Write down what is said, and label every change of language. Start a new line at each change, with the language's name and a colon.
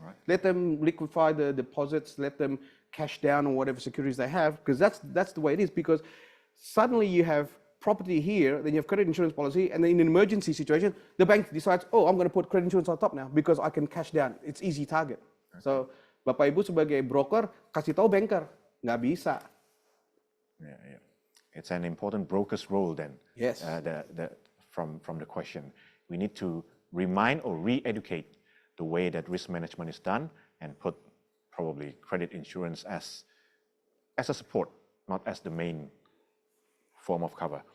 English: Right. Let them liquefy the deposits. Let them cash down on whatever securities they have, because that's the way it is. Because suddenly you have property here, then you have credit insurance policy, and then in an emergency situation, the bank decides, oh, I'm going to put credit insurance on top now because I can cash down. It's easy target. Okay.
Indonesian: So, Bapak Ibu sebagai broker, kasih tahu banker, nggak bisa.
English: Yeah. It's an important broker's role then. Yes. From the question, we need to remind or re-educate the way that risk management is done and put probably credit insurance as a support, not as the main form of cover.